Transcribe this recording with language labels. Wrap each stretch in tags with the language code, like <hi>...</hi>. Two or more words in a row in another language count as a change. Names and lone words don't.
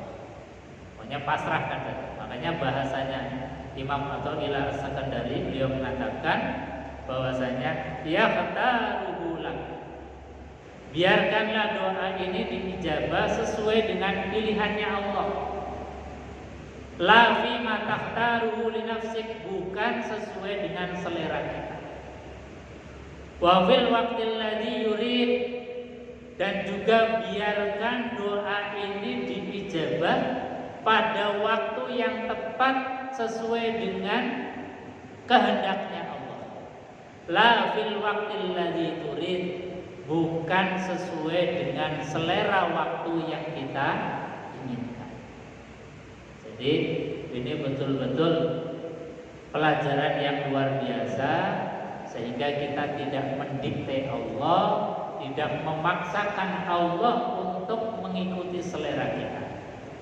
<id>Pokoknya pasrahkan saja. Makanya bahasanya Imam Athaillah As-Sakandari, beliau mengatakan bahwasanya</id> <ar>يختاره لك,</ar> <id>biarkanlah doa ini diijabah sesuai dengan pilihannya Allah.</id> <ar>لا في ما تختاره لنفسك,</ar> <id>bukan sesuai dengan selera kita.</id> <ar>وفي الوقت الذي يريد,</ar> <id>dan juga biarkan doa ini diijabah pada waktu yang tepat sesuai dengan kehendaknya Allah.</id> <ar>لا في الوقت الذي تريد,</ar> <id>bukan sesuai dengan selera waktu yang kita inginkan. Jadi ini betul-betul pelajaran yang luar biasa, sehingga kita tidak mendikte Allah, tidak memaksakan Allah untuk mengikuti selera kita.</id>